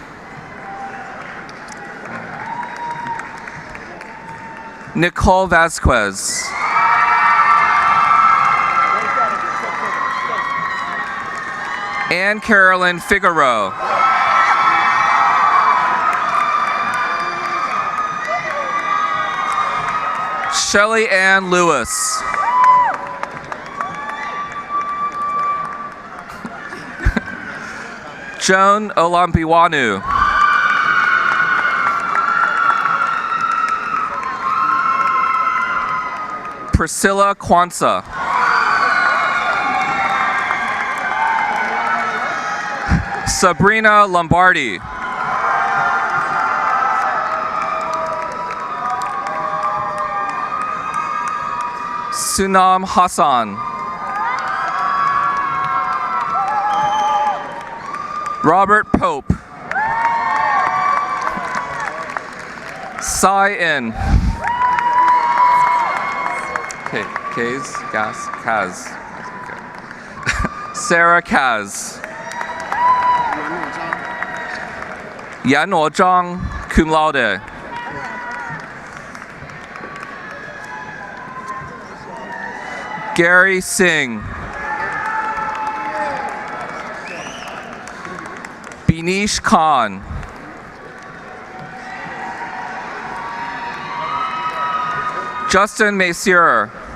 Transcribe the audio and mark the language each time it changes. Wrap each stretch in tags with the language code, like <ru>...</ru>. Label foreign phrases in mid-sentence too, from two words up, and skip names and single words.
<en>Nicole Vasquez. Ann Carolyn Figueroa. Shelley Ann Lewis. Joan Olampiwanu. Priscilla Kwanzaa. Sabrina Lombardi. Sunam Hassan. Robert Pope. Sai In. Okay, Kaz. Okay. Sarah Kaz. Yan Zhang,</en> <la>cum laude.</la> <en>Gary Singh. Binish Khan. Justin Messier.</en>